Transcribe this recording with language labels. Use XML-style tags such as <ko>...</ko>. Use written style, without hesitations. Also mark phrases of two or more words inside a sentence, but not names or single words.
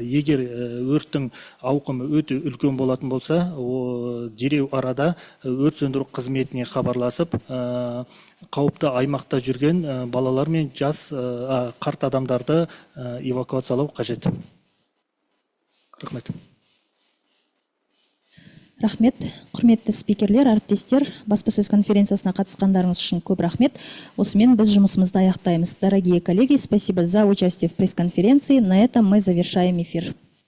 <kk>Егер өрттің ауқымы өте үлкен болатын болса, дереу арада өрт сөндіру қызметіне хабарласып, қауіпті аймақта жүрген балалар мен жас қарт адамдарды эвакуациялау қажет. Рахмет. Рахмет. Құрметті спикерлер, әріптестер, баспасөз конференциясына қатысқандарыңыз үшін көп рахмет. Осымен біз жұмысымызды аяқтаймыз.</kk> <ru>Дорогие коллеги, спасибо за участие в пресс-конференции. На этом мы завершаем эфир.</ru>